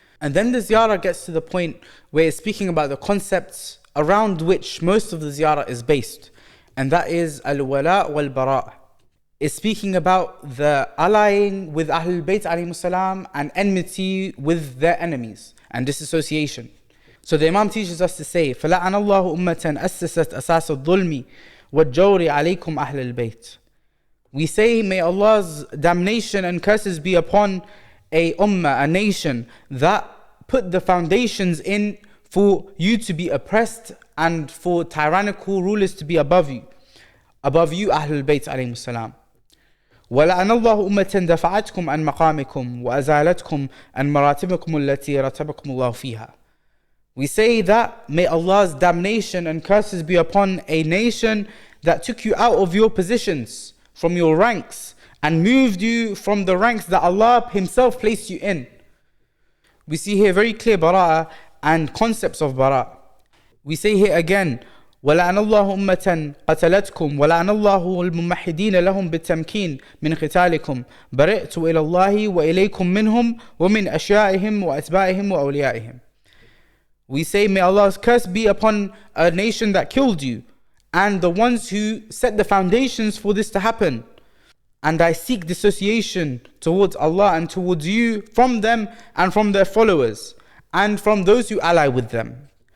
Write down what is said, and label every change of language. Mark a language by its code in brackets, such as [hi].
[en] And then the ziyarah gets to the point where it's speaking about the concepts around which most of the ziyarah is based. And that is al-wala wal-bara'. It's speaking about the allying with Ahlulbayt alayhimus salam and enmity with their enemies and disassociation. So the Imam teaches us to say, [ar] فَلَعَنَ اللَّهُ أُمَّةً أَسَّسَتْ أَسَاسَ الظُّلْمِ وَالْجَوْرِ عَلَيْكُمْ أَهْلَ الْبَيْتِ. [en] We say, may Allah's damnation and curses be upon a ummah, a nation that put the foundations in for you to be oppressed and for tyrannical rulers to be above you Ahlul Bayt alayhimus salam. [ar] وَلَعَنَ اللَّهُ أُمَّةً دَفَعَتْكُمْ عَنْ مَقَامِكُمْ وَأَزَالَتْكُمْ عَنْ مَرَاتِبِكُمُ الَّتِي رَتَبَكُمُ اللَّهُ فِيهَا. [en] We say that may Allah's damnation and curses be upon a nation that took you out of your positions, from your ranks, and moved you from the ranks that Allah Himself placed you in. We see here very clear bara'ah and concepts of bara'. We say here again, [ar] وَلَعَنَ اللَّهُ أُمَّةً قَتَلَتْكُمْ وَلَعَنَ اللَّهُ الْمُمَحِّدِينَ لَهُمْ بِالتَّمْكِينِ مِنْ قِتَالِكُمْ بَرِئْتُ إِلَى اللَّهِ وَإِلَيْكُمْ مِنْهُمْ وَمِنْ أَشْيَائِهِمْ وَأَتْبَاعِهِمْ وَأَوْلِيَائِهِمْ. [en] We say, may Allah's curse be upon a nation that killed you and the ones who set the foundations for this to happen. And I seek dissociation towards Allah and towards you from them and from their followers and from those who ally with them.